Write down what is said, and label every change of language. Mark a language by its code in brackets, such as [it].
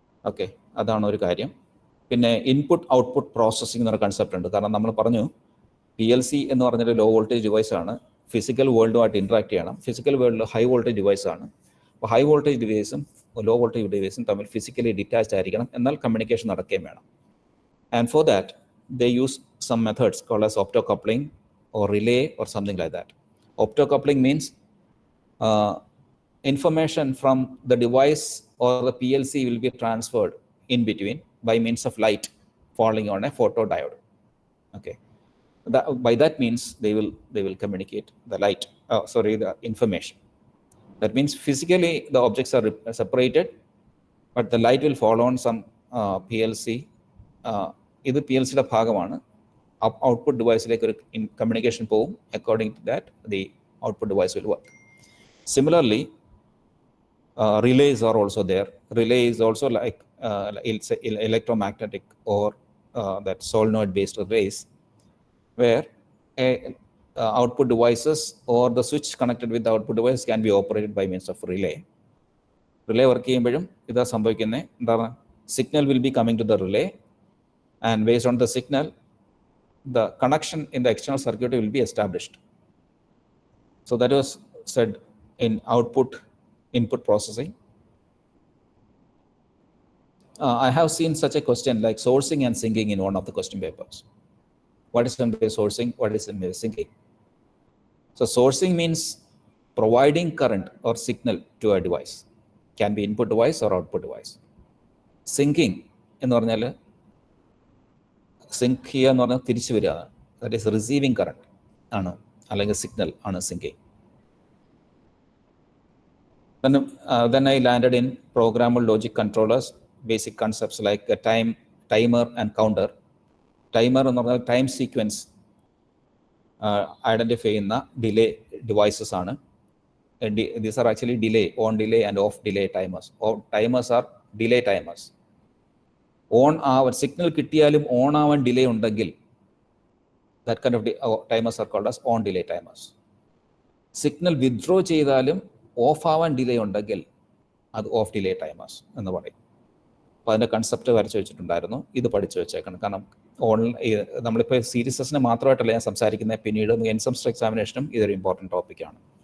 [ml] Okay, അതാണ് ഒരു കാര്യം. പിന്നെ ഇൻപുട്ട് ഔട്ട്പുട്ട് പ്രോസസ്സിംഗ് എന്നൊരു കൺസെപ്റ്റ് ഉണ്ട്. കാരണം നമ്മൾ പറഞ്ഞു PLC എന്ന് പറഞ്ഞൊരു ലോ വോൾട്ടേജ് ഡിവൈസ് ആണ്. ഫിസിക്കൽ വേൾഡുമായിട്ട് ഇൻട്രാക്ട് ചെയ്യണം. ഫിസിക്കൽ വേൾഡിൽ ഹൈ വോൾട്ടേജ് ഡിവൈസ് ആണ്. അപ്പോൾ ഹൈ വോൾട്ടേജ് ഡിവൈസും ലോ വോൾട്ടേജ് ഡിവൈസും തമ്മിൽ ഫിസിക്കലി ഡിറ്റാച്ച്ഡ് ആയിരിക്കണം, എന്നാൽ കമ്മ്യൂണിക്കേഷൻ നടക്കുകയും വേണം. [en] And for that they use some methods called as optocoupling or relay or something like that. Optocoupling means information from the device or the PLC will be transferred in between by means of light falling on a photodiode. Okay, by that means they will communicate the light, the information. That means physically the objects are separated, but the light will fall on some PLC. [ml] ഇത് PLC-യുടെ ഭാഗമാണ്. Output ഡിവൈസിലേക്ക് ഒരു communication പോകും. [en] According to that the output device will work. Similarly relays are also there. Relay is also like it's electromagnetic or that solenoid based relays, where output devices or the switch connected with the output device can be operated by means of relay. [ml] Relay work ചെയ്യുമ്പോഴും ഇതാ സംഭവിക്കുന്നത്. [en] എന്താണ്, signal will be coming to the relay, and based on the signal the connection in the external circuit will be established. So that was said in input processing. I have seen such a question like sourcing and syncing in one of the question papers. What is meant by sourcing? What is meant by syncing? So sourcing means providing current or signal to a device. Can be input device or output device. [ml] Syncing എന്ന് പറഞ്ഞാൽ zinc ചെയ്യുക എന്ന് പറഞ്ഞാൽ തിരിച്ചു വരിക. [en] that is receiving current [ml] ആണ്, അല്ലെങ്കിൽ signal ആണ് sinking. [en] Then I landed in programmable logic controllers basic concepts like a timer and counter. [ml] Timer എന്ന് പറഞ്ഞാൽ ടൈം സീക്വൻസ് ഐഡൻറ്റിഫൈ ചെയ്യുന്ന ഡിലേ ഡിവൈസസ് ആണ്. [en] These are actually on delay and off delay timers. Timers are delay timers. [ml] On ആവാൻ signal കിട്ടിയാലും on ആവാൻ delay ഉണ്ടെങ്കിൽ [en] that kind of timers are called as on delay timers. [ml] Signal withdraw ചെയ്താലും of ആവാൻ delay ഉണ്ടെങ്കിൽ അത് of delay timers എന്ന് പറയും. അപ്പോൾ അതിൻ്റെ കൺസെപ്റ്റ് വരച്ച് വെച്ചിട്ടുണ്ടായിരുന്നു. ഇത് പഠിച്ചു വെച്ചേക്കണം. കാരണം നമ്മളിപ്പോൾ സീരീസസിനെ മാത്രമായിട്ടല്ല ഞാൻ സംസാരിക്കുന്നത്, പിന്നീട് എൻ സെമസ്റ്റർ എക്സാമിനേഷനും ഇതൊരു ഇമ്പോർട്ടൻറ്റ് ടോപ്പിക്കാണ്.